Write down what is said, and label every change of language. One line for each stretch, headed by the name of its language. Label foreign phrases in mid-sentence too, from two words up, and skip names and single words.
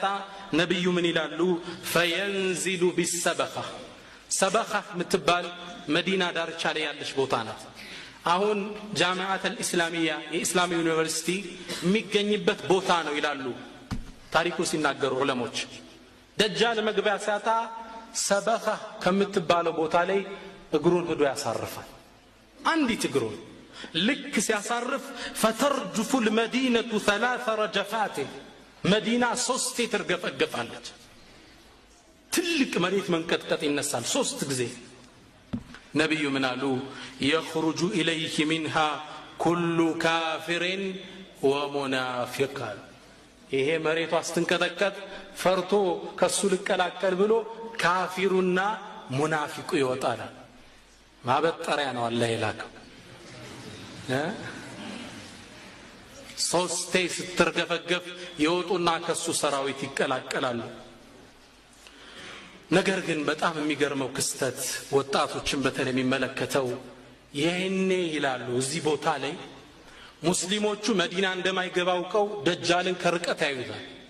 Amharic: ነብዩ ምን ይላሉ
Arabic: فينزل بسبخة
Amharic: ሰበኻ ምትባል መዲና ዳርቻ ላይ ያለች ቦታ ናት አሁን
Arabic: جامعة الإسلامية
Amharic: የኢስላም ዩኒቨርሲቲ የሚገኝበት ቦታ ነው ይላሉ ታሪኩ ሲናገሩ ዑለሞች ደጃል መግቢያ ሲያጣ ሰበኻ ከምትባለው ቦታ ላይ እግሩን ሄዶ ያሳርፋል አንዲት እግሩን ልክ ሲያሳርፍ
Arabic: فترجف المدينة
Amharic: 3 رجفات መዲና 3 ተርገፈገፋለች ትልቅ መሬት መንቀጥቀጥ ይነሳል 3 ጊዜ ነብዩ ምን አሉ
Arabic: يخرج إليه منها كل كافر ومنافق
Amharic: ይሄ መሬቱ አስተንቀጠቀጥ ፈርቶ ከሱ ልቀላቀል ብሎ ካፊሩና ሙናፊቁ ይወጣል ማበጠሪያ ነው አላህ ይላከው ሶስቴ ስትርገፈገፍ ይወጡና ከሱ ሰራዊት ይቀላቀላሉ ነገር ግን በጣም የሚገርመው ክስተት ወጣቶችን በተለይ የሚመለከተው ይሄኔ ይላሉ እዚህ ቦታ ላይ ሙስሊሞቹ መዲና እንደማይገባውቀው ደጃልን ከርቀት ያዩታል